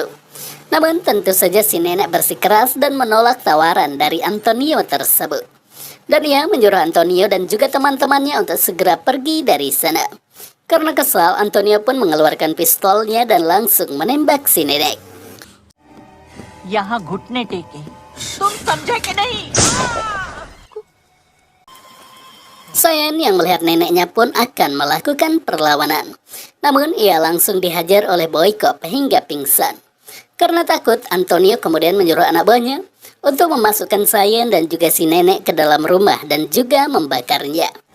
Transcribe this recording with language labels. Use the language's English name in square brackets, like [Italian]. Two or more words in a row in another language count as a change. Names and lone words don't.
[Indonesian] Namun tentu saja si nenek bersikeras dan menolak tawaran dari Antonio tersebut. Dan ia menyuruh Antonio dan juga teman-temannya untuk segera pergi dari sana. Karena kesal, Antonio pun mengeluarkan pistolnya dan langsung menembak si nenek. [Hindi] यहाँ घुटने टेके तुम समझे कि नहीं? [Indonesian] Sayan yang melihat neneknya pun akan melakukan perlawanan. Namun ia langsung dihajar oleh Boykop hingga pingsan. Karena takut, Antonio kemudian menyuruh anak buahnya untuk memasukkan Sayan dan juga si nenek ke dalam rumah dan juga membakarnya.